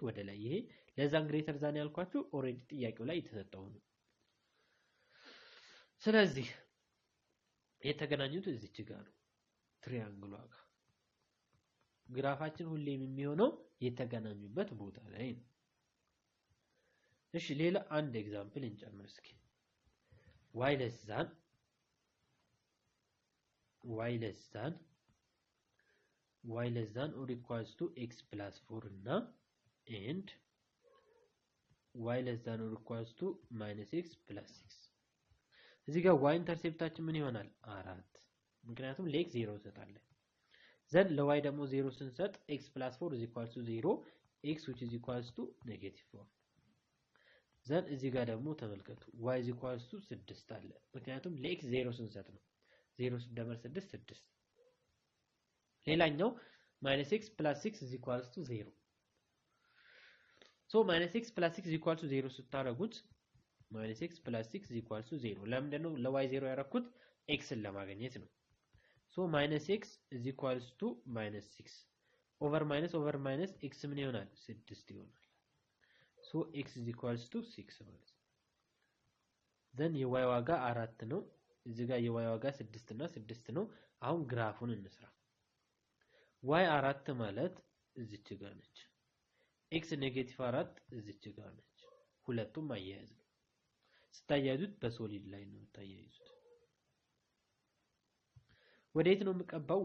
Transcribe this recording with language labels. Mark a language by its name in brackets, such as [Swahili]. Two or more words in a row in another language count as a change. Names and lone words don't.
[Amharic] ወደ ላይ። ይሄ ለዛን [English] greater than [Amharic] ያልኳችሁ ኦሬዲ ጥያቄው ላይ የተሰጠው ነው። ስለዚህ የተገናኙት እዚች ጋር ነው፣ ትሪያንግሏ ጋር። ግራፋችን ሁሌም የሚሆነው የተገናኙበት ቦታ ላይ ነው። እሺ ሌላ አንድ ኤግዛምፕል እንጨምር እስኪ። [English] y less than or equals to x plus 4 እና and y less than or equals to minus x plus 6 [Amharic] እዚህ ጋር y ኢንተርሴፕታችን ምን ይሆናል? 4 ምክንያቱም ለx 0 እንሰጣለን። ዘን ለy ደግሞ 0 ስንሰጥ [English] x plus 4 is equals to 0 x which is equals to -4 [Amharic] ዘን እዚህ ጋር ደግሞ ተመልከቱ [English] y is equals to 6 [Amharic] አለ። ምክንያቱም ለx 0 ስንሰጥ ነው። 0 ሲደመር 6 6። ሌላኛው [English] -x plus 6 is equals to 0 [Amharic] ሶ [English] -x plus 6 is equals to 0 [Amharic] ስታረጉት [English] -x plus 6 is equals to 0 [Amharic] ለምንድን ነው ለy 0 ያደረኩት? x ን ለማግኘት ነው። ሶ [English] -x is equals to -6 over minus x [Amharic] ምን ይሆናል? 6 ይሆናል። ሶ [English] x is equals to 6 [Amharic] ማለት ነው። ዘን የy ዋጋ 4 ነው። እዚህ ጋር የy ዋጋ 6 እና 6 ነው። አሁን ግራፉን እንስራ። y 4 ማለት እዚች ጋር ነች። x -4 እዚች ጋር ነች። ሁለቱም አያያዝ ነው። ስታያይዙት በሶሊድ ላይ ነው የምታያይዙት። ወዴት ነው የምቀባው?